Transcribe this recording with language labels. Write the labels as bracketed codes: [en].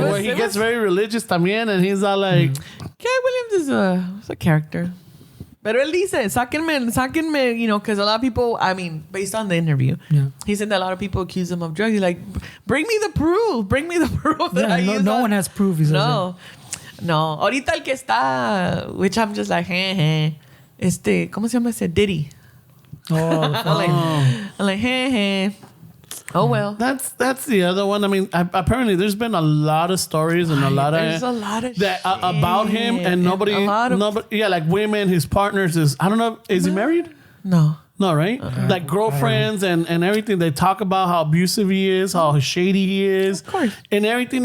[en] where he gets very religious también, and he's all like... Cat Williams is a character. [es] Pero él dice, sáquenme, [en] you know, because a lot of people, I mean, based on the interview, he said that a lot of people accuse him of drugs. He's like, bring me the proof that I use. No one has proof. He says no. [es] Ahorita el que está, [en] which I'm just like, [es] ¿cómo se llama ese? [en] Diddy. I'm like, oh well. That's the other one. I mean, apparently there's been a lot of stories and a lot of that about him, and nobody, like women, his partners I don't know, is he married? No, right? Like girlfriends and everything. They talk about how abusive he is, how shady he is, of course, and everything.